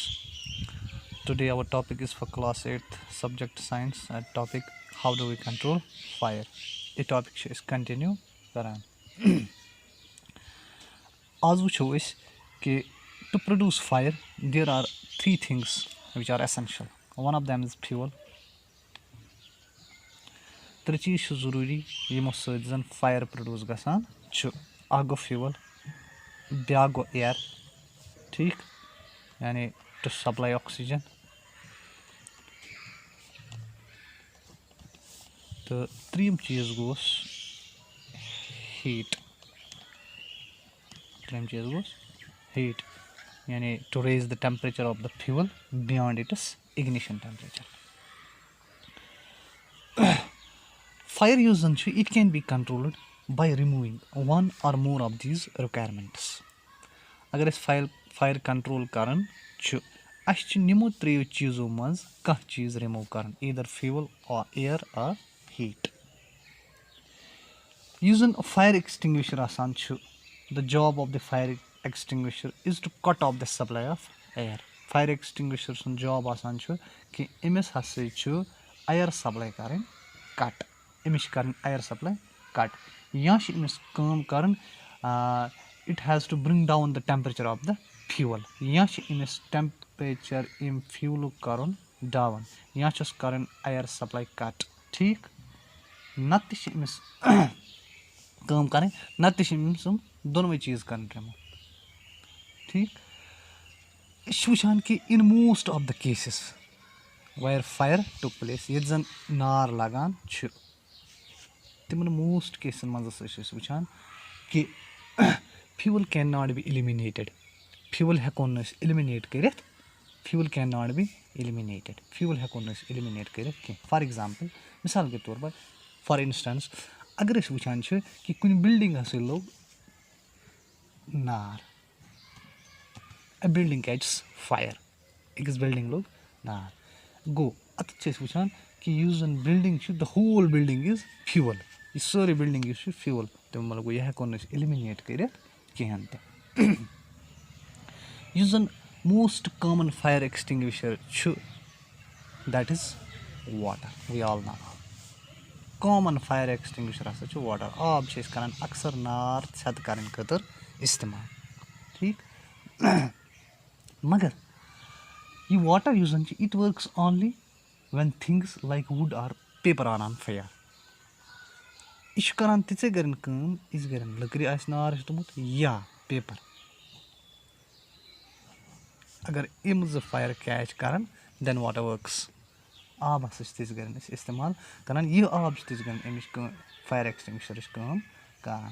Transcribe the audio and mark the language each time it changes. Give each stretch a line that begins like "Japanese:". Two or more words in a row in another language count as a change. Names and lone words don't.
English: Today our topic is for class 8th subject science and topic how do we control fire. The topic is continue karan. As we show is कि to produce fire there are three things which are essential. One of them is fuel.
Kashmiri: ترٛےٚ چیٖز چھِ ضروٗری یِمو سۭتۍ زن
English: fire produce
Kashmiri: گژھان چھُ. اکھ گوٚو fuel, بیٛاکھ گوٚو air, ٹھیٖک, یعنی
English: to supply oxygen,
Kashmiri: تہٕ ترٛیِم چیٖز گوٚس heat. ترٛیِم چیٖز گوٚس
English: heat, یعنی to raise the temperature of the fuel beyond its ignition temperature. Fire use
Kashmiri: زن چھُ
English: it can be controlled by removing one or more of these requirements.
Kashmiri: اگر أسۍ
English: fire control
Kashmiri: کران چھُ اَسہِ چھِ یِمو ترٛیو چیٖزو منٛز کانٛہہ چیٖز رِموٗ کرُن,
English: either fuel or air or heat.
Kashmiri: یُس زن fire extinguisher آسان چھُ,
English: the job of the fire extinguisher is to cut off the supply of air. Fire extinguisher
Kashmiri: سُنٛد job آسان چھُ کہِ أمِس ہسا چھُ
English: air supply
Kashmiri: کرٕنۍ cut. أمِس چھِ کرٕنۍ
English: air supply cut.
Kashmiri: یا چھِ أمِس کٲم کرٕنۍ
English: it has to bring down the temperature of the fuel.
Kashmiri: یا چھِ أمِس temperature اَمہِ fuelُک کرُن down. یا چھُس کرٕنۍ
English: air supply cut.
Kashmiri: ٹھیٖک, نتہٕ تہِ چھِ أمِس کٲم کرٕنۍ, نتہٕ تہِ چھِ أمِس یِم دۄنوَے چیٖز کرٕنۍ رِموٗ. ٹھیٖک, أسۍ چھِ وٕچھان کہِ
English: in most of the cases where fire took place,
Kashmiri: ییٚتہِ زن نار لگان چھُ تِمن موسٹ کیسن منٛز ہسا چھِ أسۍ وٕچھان کہِ
English: fuel can not be eliminated.
Kashmiri: fuel ہٮ۪کون نہٕ أسۍ eliminate کٔرِتھ.
English: fuel can not be eliminated.
Kashmiri: fuel ہٮ۪کون نہٕ أسۍ eliminate کٔرِتھ کینٛہہ.
English: for example,
Urdu: مِثال کے طور پر
English: for instance
Kashmiri: اگر أسۍ وٕچھان چھِ کہِ کُنہِ بِلڈِنٛگ ہسا لوٚگ نار,
English: a building catches fire,
Kashmiri: أکِس بِلڈِنٛگ لوٚگ نار, گوٚو اَتٮ۪تھ چھِ أسۍ وٕچھان کہِ یُس زن بِلڈِنٛگ چھِ,
English: the whole building is fuel.
Kashmiri: یہِ سٲرٕے بِلڈِنٛگ یُس چھِ fuel, تَمہِ مطلب گوٚو یہِ ہٮ۪کو نہٕ أسۍ eliminate کٔرِتھ کِہینۍ تہِ. یُس زن
English: most common fire extinguisher چھُ that is water. we all know common fire extinguisher
Kashmiri: ہسا چھُ
English: واٹر.
Kashmiri: آب چھِ أسۍ کران اکثر نار ژھٮ۪تہٕ کرنہٕ خٲطرٕ استعمال. ٹھیٖک, مگر یہِ
English: واٹر
Kashmiri: یُس زن چھُ
English: it works only when things like wood or paper are on fire.
Kashmiri: یہِ چھُ کران تِژے گرٮ۪ن کٲم یِژھ گرٮ۪ن لٔکرِ آسہِ نار ہیوٚتمُت یا پیپر. اگر یِم زٕ
English: fire catch
Kashmiri: کرن
English: then water works.
Kashmiri: آب ہسا چھِ تِژھ گرٮ۪ن أسۍ استعمال کران. یہِ آب چھِ تِژھ گرٮ۪ن اَمِچ کٲم
English: fire extinguisher's
Kashmiri: کٲم کران.